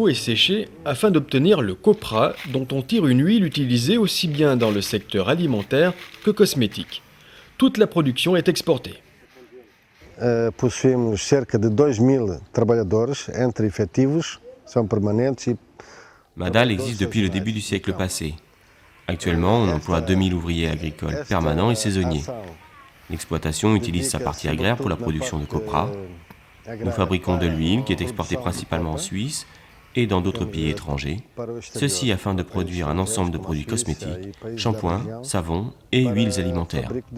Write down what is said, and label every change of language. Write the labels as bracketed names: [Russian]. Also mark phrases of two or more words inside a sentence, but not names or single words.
[French] est séchée afin d'obtenir le copra dont on tire une huile utilisée aussi bien dans le secteur alimentaire que cosmétique. Toute la production est exportée. [Portuguese] Possuímos cerca de 2000 trabalhadores entre efetivos, são permanentes. [French] Madal existe depuis le début du siècle passé. Actuellement, on emploie 2000 ouvriers agricoles permanents et saisonniers. L'exploitation utilise sa partie agraire pour la production de copra. Nous fabriquons de l'huile qui est exportée principalement en Suisse et dans d'autres pays étrangers, ceci afin de produire un ensemble de produits cosmétiques, shampoings, savons et huiles alimentaires.